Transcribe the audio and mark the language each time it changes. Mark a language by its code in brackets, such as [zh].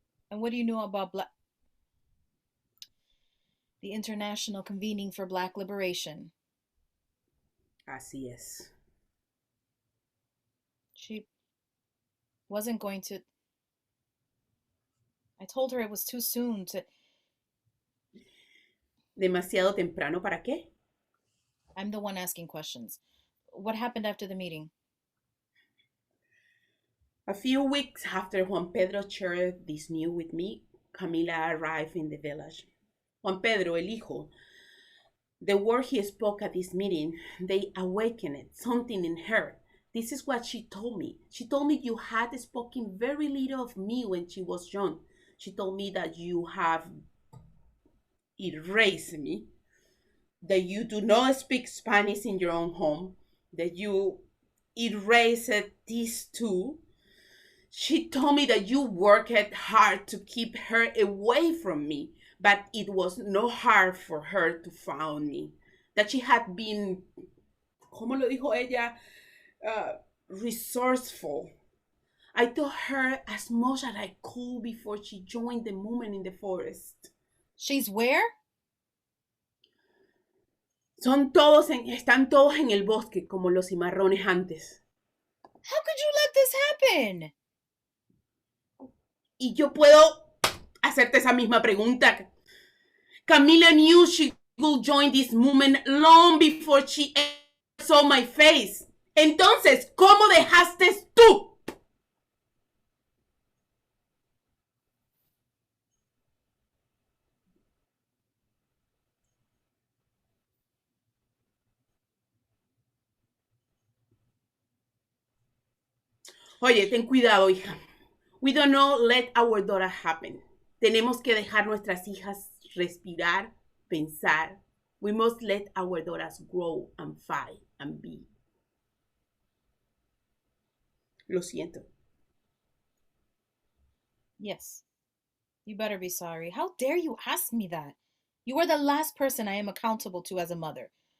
[en] And what do you know about the International Convening for Black Liberation? [es] Así es. [en] She wasn't going to. I told her it was too soon to. [es] ¿Demasiado temprano para qué? [en] I'm the one asking questions. What happened after the meeting? A few weeks after Juan Pedro shared this news with me, Camila arrived in the village. Juan Pedro, [es] el hijo, [en] the word he spoke at this meeting, they awakened something in her. This is what she told me. She told me you had spoken very little of me when she was young. She told me that you have erased me, that you do not speak Spanish in your own home, that you erased these two. She told me that you worked hard to keep her away from me, but it was not hard for her to find me. That she had been, [es] como lo dijo ella, [en] resourceful. I told her as much as I could before she joined the movement in the forest. She's where? [es] Están todos en el bosque como los cimarrones antes. [en] How could you let this happen? [es] Y yo puedo hacerte esa misma pregunta. [en] Camila knew she would join this movement long before she ever saw my face. [es] Entonces, ¿cómo dejaste tú? Oye, ten cuidado, hija. [en] We don't know let our daughter happen. [es] Tenemos que dejar nuestras hijas respirar, pensar. [en] We must let our daughters grow and fight and be. [es] Lo siento. [en] Yes. You better be sorry. How dare you ask me that? You are the last person I am accountable to as a mother.